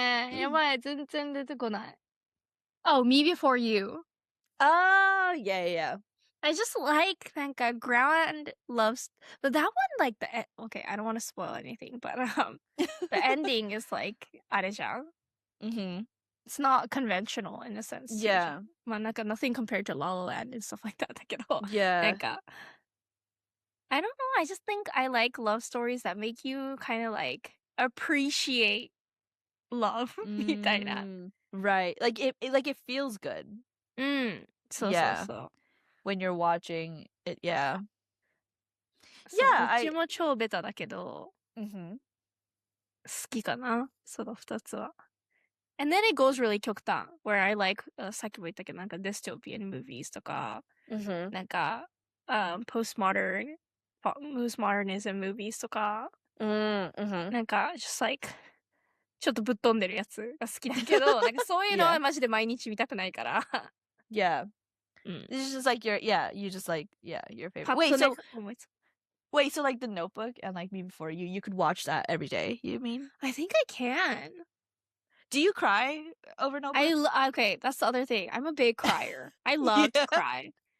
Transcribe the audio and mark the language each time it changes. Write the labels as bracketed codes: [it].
[ja] やばい、全然出てこない。 [en] Oh, Me Before You. Oh, yeah. I just like なんか ground loves, but that one like okay, I don't want to spoil anything, but the ending is like [ja] あれじゃん。 [en] It's not conventional in a sense. Yeah. まあなんか nothing compared to La La Land and stuff like that だけど。 Yeah. なんか I don't know, I just think I like love stories that make you kind of like appreciate love みたいな。 Right. Like it feels good. [ja] そうそうそう。 [en] When you're watching it, yeah. [ja] どっちも超ベタだけど、好きかな、その2つは。 [en] And then it goes really [ja] 極端 where I like さっきも言ったけどなんか dystopian movies とか、なんか、postmodernism movies とか、なんか [en] just like [ja] ちょっとぶっ飛んでるやつが好きだけど、なんかそういうのはマジで毎日見たくないから。 [en] Yeah. It's just like you just like, your favorite. Wait, so like The Notebook and like Me Before You could watch that every day, you mean? I think I can. Do you cry over Notebook? Okay, that's the other thing. I'm a big crier. I love to cry.